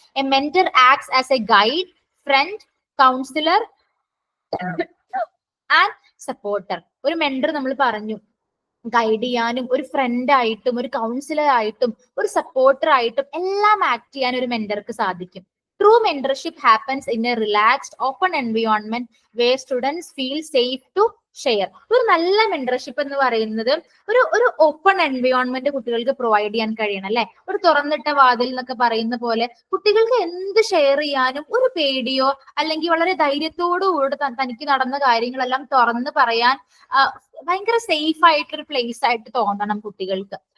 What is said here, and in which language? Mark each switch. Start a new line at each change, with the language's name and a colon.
English: A mentor acts as a guide, friend, counsellor and supporter.
Malayalam: ഒരു mentor നമ്മൾ പറഞ്ഞു guide ചെയ്യാനും ഒരു ഫ്രണ്ട് ആയിട്ടും ഒരു കൗൺസിലർ ആയിട്ടും ഒരു സപ്പോർട്ടർ ആയിട്ടും എല്ലാം ആക്ട് ചെയ്യാൻ ഒരു മെന്റർക്ക് സാധിക്കും.
English: True mentorship happens in a relaxed, open environment where students feel safe to share.
Malayalam: ഒരു നല്ല മെന്റർഷിപ്പ് എന്ന് പറയുന്നത് ഒരു ഓപ്പൺ എൻവയോൺമെന്റ് കുട്ടികൾക്ക് പ്രൊവൈഡ് ചെയ്യാൻ കഴിയണം അല്ലെ. ഒരു തുറന്നിട്ട വാതിൽ എന്നൊക്കെ പറയുന്ന പോലെ കുട്ടികൾക്ക് എന്ത് ഷെയർ ചെയ്യാനും ഒരു പേടിയോ അല്ലെങ്കിൽ വളരെ ധൈര്യത്തോടുകൂടി തനിക്ക് നടന്ന കാര്യങ്ങളെല്ലാം തുറന്ന് പറയാൻ ഭയങ്കര സേഫ് ആയിട്ടൊരു പ്ലേസ് ആയിട്ട് തോന്നണം കുട്ടികൾക്ക്.